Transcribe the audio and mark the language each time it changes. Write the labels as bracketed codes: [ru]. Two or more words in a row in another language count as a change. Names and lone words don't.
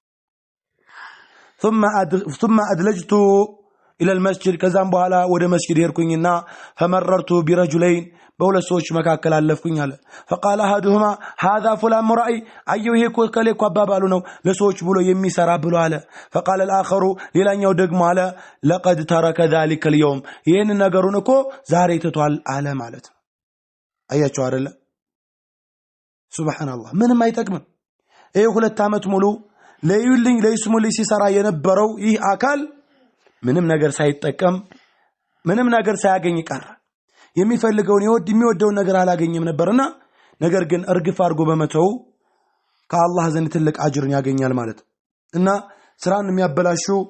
[ar] ثم أدلجت إلى المسجد كذا [am] በኋላ ወደ መስጊድ ሄድኩኝና [ar] فمررت برجلين [am] በሁለት ሰዎች መካከል አለፍኩኝ አለ [ar] فقال احدهما هذا فلان مرائي አየው [am] ይሄ ኮከሌ አባባሉ ነው ለሰዎች ብሎ የሚሰራ ብሎ አለ [ar] فقال الاخر [am] ሌላኛው ደግሞ አለ [ar] لقد ترك ذلك اليوم [am] ይሄን ነገሩን እኮ ዛሬ ተቷል አለ ማለት ነው አያችሁ አይደለ ሱብሃንአላህ ምንም አይጠቅምም ይሄ ሁለት አመት ሙሉ ለዩልኝ ለይስሙልኝ ሲሰራ የነበረው ይህ አካል ምንም ነገር ሳይጠቀም ምንም ነገር ሳያገኝ ቀረ የሚፈልገውን የሚወደውን ነገር አላገኘም ነበርና ነገር ግን እርግፍ አርጎ በመተው ከአላህ ዘንድ ትልቅ አጅርን ያገኛል ማለት እና ስራን የሚያበላሹ